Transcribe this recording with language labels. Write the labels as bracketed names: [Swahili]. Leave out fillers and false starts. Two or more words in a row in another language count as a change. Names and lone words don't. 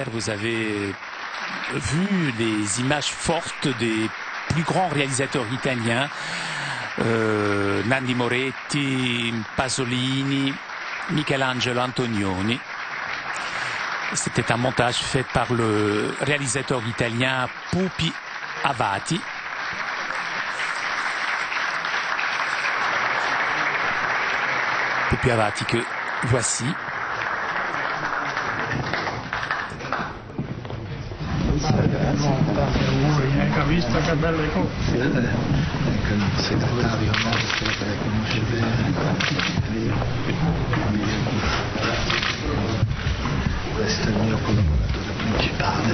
[French] Vous avez vu les images fortes des plus grands réalisateurs italiens, Nanni Moretti, Pasolini, Michelangelo Antonioni. C'était un montage fait par le réalisateur italien Pupi Avati. Pupi Avati que voici. [Italian] Hai visto che belle cose? Ecco il segretario nostro che conosce bene. Questo è il mio collaboratore principale.